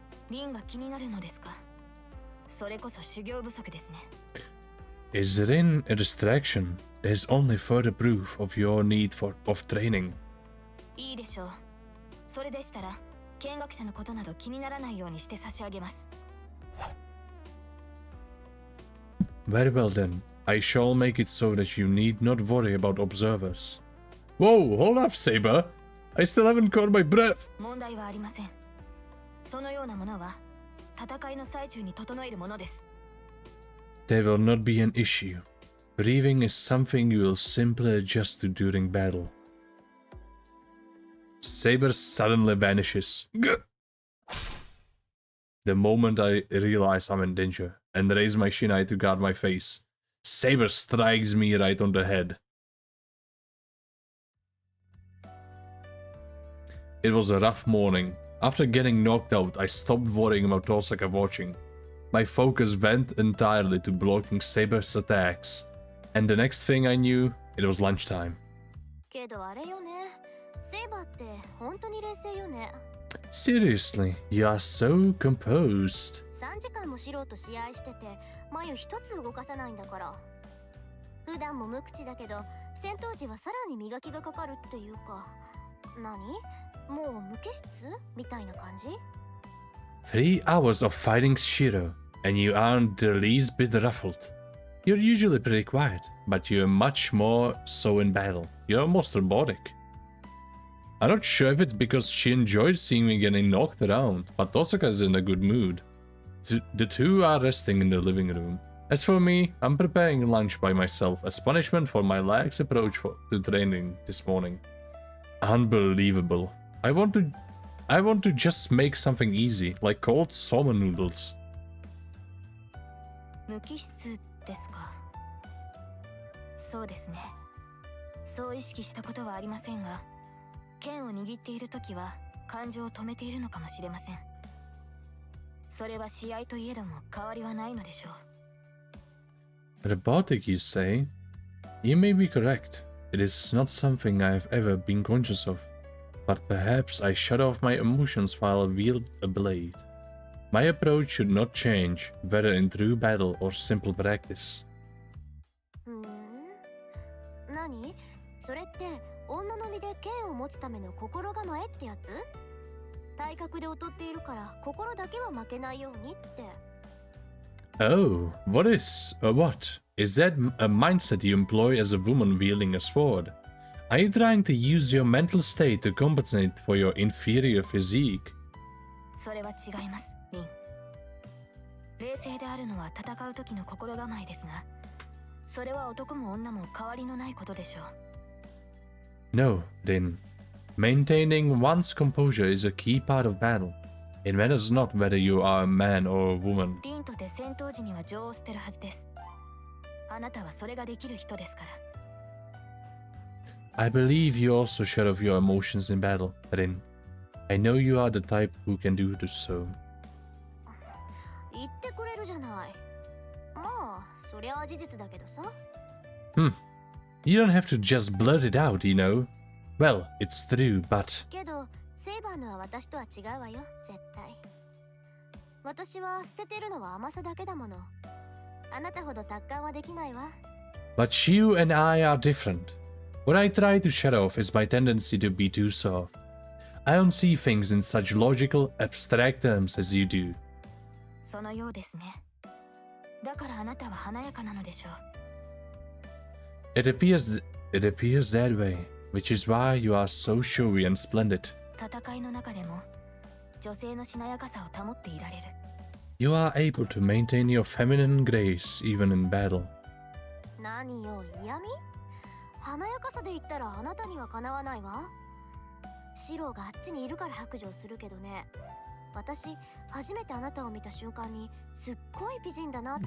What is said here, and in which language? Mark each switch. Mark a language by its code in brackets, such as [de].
[ja] リンが気になるのですか？それこそ修行不足ですね。 [en] Is Rin a distraction? There's only further proof of your need of training. [ja] いいでしょう。それでしたら、見学者のことなど気にならないようにして差し上げます。 [en] Very well then. I shall make it so that you need not worry about observers. Whoa, hold up, Saber. I still haven't caught my breath. [ja] 問題はありません。そのようなものは戦いの最中に整えるものです。 [en] There will not be an issue. Breathing is something you will simply adjust to during battle. Saber suddenly vanishes. The moment I realize I'm in danger and raise my shinai to guard my face, Saber strikes me right on the head. It was a rough morning. After getting knocked out, I stopped worrying about Tosaka watching. My focus went entirely to blocking Saber's attacks, and the next thing I knew, it was lunchtime. [ja] けどあれよね。セイバーって本当に冷静よね。 [en] Seriously, you are so composed. [ja] 3時間も素人試合してて、眉一つ動かさないんだから。普段も無口だけど、戦闘時はさらに磨きがかかるっていうか、何？もう無機質みたいな感じ？ [en] 3 hours of fighting Shiro, and you aren't the least bit ruffled. You're usually pretty quiet, but you're much more so in battle. You're almost robotic. I'm not sure if it's because she enjoyed seeing me getting knocked around, but Tosaka's in a good mood. The two are resting in the living room. As for me, I'm preparing lunch by myself as punishment for my lax approach to training this morning. Unbelievable. I want to just make something easy, like cold soba noodles. [ja] 無機質ですか。そうですね。そう意識したことはありませんが、剣を握っているときは感情を止めているのかもしれません。それは試合といえども変わりはないのでしょう。 [en] Robotic, you say? You may be correct. It is not something I have ever been conscious of. But perhaps I shut off my emotions while I wield a blade. My approach should not change, whether in true battle or simple practice. [ja] 何？それって女の身で剣を持つための心構えってやつ？体格で劣っているから心だけは負けないようにって。 [en] Oh, what is that a mindset you employ as a woman wielding a sword? Are you trying to use your mental state to compensate for your inferior physique? [ja] それは違います、リン。冷静であるのは戦う時の心構えですが、それは男も女も変わりのないことでしょう。 [en] No, Rin. Maintaining one's composure is a key part of battle. It matters not whether you are a man or a woman. [ja] リンとて戦闘時には情を捨てるはずです。あなたはそれができる人ですから。 [en] I believe you also shut off your emotions in battle, Rin. I know you are the type who can do so. [ja] 言ってくれるじゃない。まあ、そりゃあ事実だけどさ。 [en] You don't have to just blurt it out, you know. Well, it's true, but... [ja] けど、セイバーのは私とは違うわよ、絶対。私は捨ててるのは甘さだけだもの。あなたほど達観はできないわ。 [en] But you and I are different. What I try to shut off is my tendency to be too soft. I don't see things in such logical, abstract terms as you do. [ja] そのようですね。だからあなたは華やかなのでしょう。 [en] It appears that way, which is why you are so showy and splendid. [ja] 戦いの中でも女性のしなやかさを保っていられる。 [en] You are able to maintain your feminine grace even in battle. [ja] 何よ、嫌味？華やかさで言ったらあなたにはかなわないわ。シロがあっちにいるから白状するけどね。私、初めてあなたを見た瞬間にすっごい美人だなって。